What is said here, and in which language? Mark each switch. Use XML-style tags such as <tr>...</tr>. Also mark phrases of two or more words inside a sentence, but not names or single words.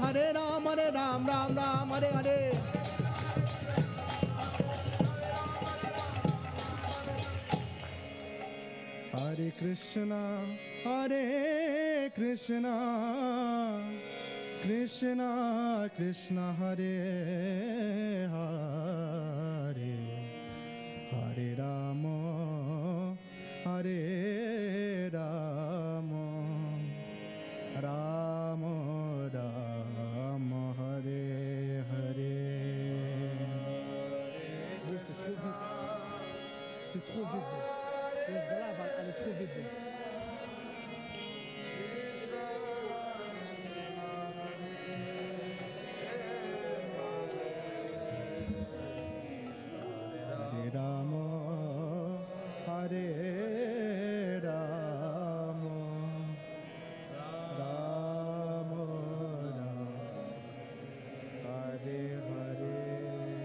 <sa>Hare Ram, Ram Ram, Hare Hare. Hare Krishna, Krishna Krishna, Hare Hare. Hare Rama, Hare Rama, Rama Rama, Hare Hare.</sa> <fr>C'est trop vite. Ce gars-là va aller trop vite.</fr> <sa>Hare Rama, Hare Rama, Rama Rama, Hare Hare.</sa>